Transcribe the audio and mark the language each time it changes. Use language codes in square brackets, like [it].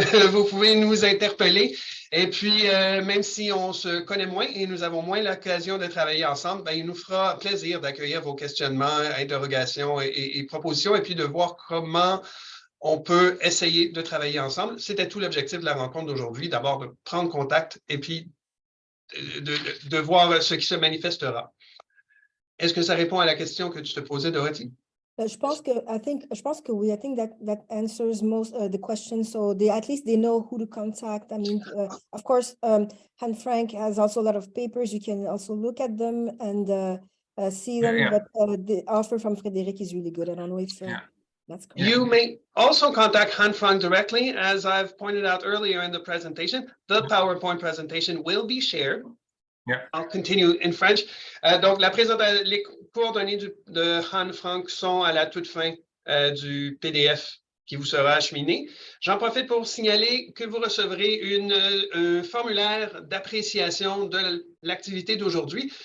[fr] Vous pouvez nous interpeller et puis même si on se connaît moins et nous avons moins l'occasion de travailler ensemble, ben, il nous fera plaisir d'accueillir vos questionnements, interrogations et propositions et puis de voir comment on peut essayer de travailler ensemble. C'était tout l'objectif de la rencontre d'aujourd'hui, d'abord de prendre contact et puis de voir ce qui se manifestera. Est-ce que ça répond à la question que tu te posais, Dorothy? Je pense que oui. [en] I think that answers most the questions. So at least they know who to contact. I mean, of course, Han Frank has also a lot of papers. You can also look at them and see them. Yeah. But the offer from Frédéric is really good. I don't know if that's correct. You may also contact Han Frank directly. As I've pointed out earlier in the presentation, the PowerPoint presentation will be shared. Yeah. I'll continue in French. [fr] Donc, les coordonnées de Han Frank sont à la toute fin du PDF qui vous sera acheminé. J'en profite pour signaler que vous recevrez un formulaire d'appréciation de l'activité d'aujourd'hui.